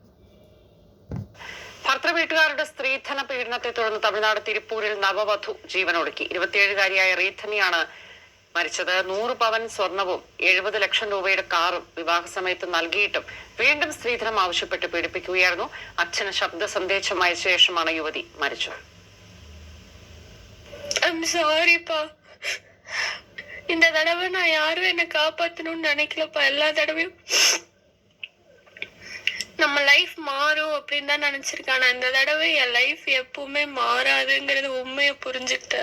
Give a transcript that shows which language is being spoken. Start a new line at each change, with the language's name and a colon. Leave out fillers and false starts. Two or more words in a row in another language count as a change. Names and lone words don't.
Malayalam: ഭർത്തൃ വീട്ടുകാരുടെ സ്ത്രീധന പീഡനത്തെ തുടർന്ന് തമിഴ്നാട് തിരുപ്പൂരിൽ നവവധു ജീവനൊടുക്കി. 27-കാരിയായ റീഥനിയാണ് മരിച്ചത്. 100 പവൻ സ്വർണവും 70 ലക്ഷം രൂപയുടെ കാറും വിവാഹ സമയത്ത് നൽകിയിട്ടും വീണ്ടും സ്ത്രീധനം ആവശ്യപ്പെട്ട് പീഡിപ്പിക്കുകയായിരുന്നു. അച്ഛന് ശബ്ദ സന്ദേശം അയച്ച ശേഷമാണ് യുവതി മരിച്ചത്.
Tamil: இந்த தடவை நான் யாரும் என்ன காப்பாத்தணும்னு நினைக்கலப்பா. எல்லா தடவையும் நம்ம லைஃப் மாறும் அப்படின்னு தான் நினைச்சிருக்கேன். ஆனா இந்த தடவை என் லைஃப் எப்பவுமே மாறாதுங்கிறது உண்மையை புரிஞ்சுக்கிட்டேன்.